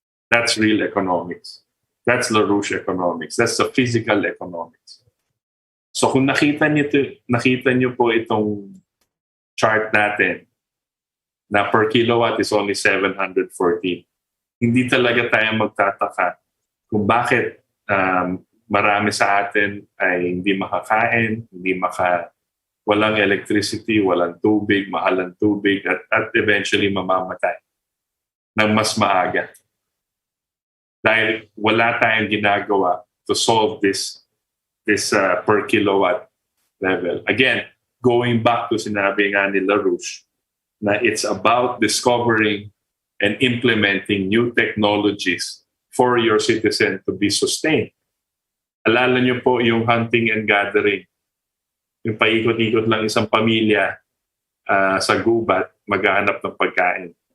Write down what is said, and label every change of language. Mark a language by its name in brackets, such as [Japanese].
[English] That's real economics. That's LaRouche economics. That's the physical economics. [Filipino] So kung nakita niyo po itong chart natin na [English] per kilowatt is only 714, [Filipino] hindi talaga tayo magtataka kung bakit marami sa atin ay hindi makakain, walang electricity, walang tubig, mahal ang tubig, at eventually mamamatay ng mas maaga. Dahil wala tayong ginagawa [English] to solve this per kilowatt level. Again, going back to [Filipino] sinabi nga ni [English] LaRouche, na it's about discovering and implementing new technologies for your citizen to be sustained. [Filipino] Alala niyo po yung hunting and gathering. Yung paikot-ikot lang isang pamilya sa gubat, maghahanap ng pagkain.